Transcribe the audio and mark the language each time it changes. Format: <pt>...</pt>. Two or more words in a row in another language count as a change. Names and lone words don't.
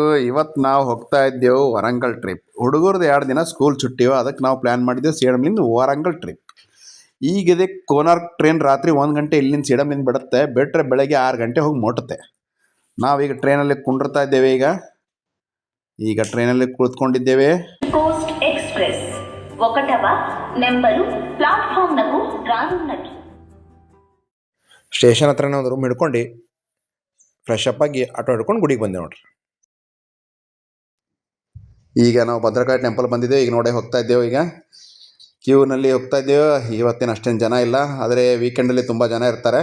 <kn>ಇವತ್ತು ನಾವು ಹೋಗ್ತಾ ಇದ್ದೇವೆ ವರಂಗಲ್ ಟ್ರಿಪ್. ಹುಡುಗರದು 2 ದಿನ ಸ್ಕೂಲ್ ಚುಟ್ಟಿವ, ಅದಕ್ಕೆ ನಾವು ಪ್ಲ್ಯಾನ್ ಮಾಡಿದ್ದೆವು ಸೇಡಮ್ಲಿಂದ ವರಂಗಲ್ ಟ್ರಿಪ್. ಈಗಿದೆ ಕೋನಾರ್ಕ್ ಟ್ರೈನ್ ರಾತ್ರಿ 1 ಗಂಟೆ ಇಲ್ಲಿಂದ ಸೇಡಮ್ಲಿಂದ ಬಿಡುತ್ತೆ, ಬಿಟ್ಟರೆ ಬೆಳಗ್ಗೆ 6 ಗಂಟೆ ಹೋಗಿ ಮುಟ್ಟುತ್ತೆ. ನಾವೀಗ ಟ್ರೈನಲ್ಲಿ ಕುಂಡಿರ್ತಾ ಇದ್ದೇವೆ. ಈಗ ಟ್ರೈನಲ್ಲಿ ಕುಳಿತುಕೊಂಡಿದ್ದೇವೆ.</kn> <te>కోస్ట్ ఎక్స్ప్రెస్ 1వ నెంబరు ప్లాట్ఫామ్నకు రానున్నది.</te> <kn>ಸ್ಟೇಷನ್ ಹತ್ರನೇ ಒಂದು ರೂಮ್ ಹಿಡ್ಕೊಂಡು</kn> <en>fresh up</en> <kn>ಆಗಿ ಆಟೋ ಹಿಡ್ಕೊಂಡು ಗುಡಿಗೆ ಬಂದೆ ನೋಡ್ರಿ. ಈಗ ನಾವು ಭದ್ರಕಾಳಿ ಟೆಂಪಲ್ ಬಂದಿದ್ದೇವೆ. ಈಗ ನೋಡಿ ಹೋಗ್ತಾ ಇದ್ದೇವೆ. ಈಗ ಕ್ಯೂನಲ್ಲಿ ಹೋಗ್ತಾ ಇದ್ದೇವೆ. ಇವತ್ತೇನು ಅಷ್ಟೇನು ಜನ ಇಲ್ಲ, ಆದರೆ ವೀಕೆಂಡಲ್ಲಿ ತುಂಬ ಜನ ಇರ್ತಾರೆ.</kn>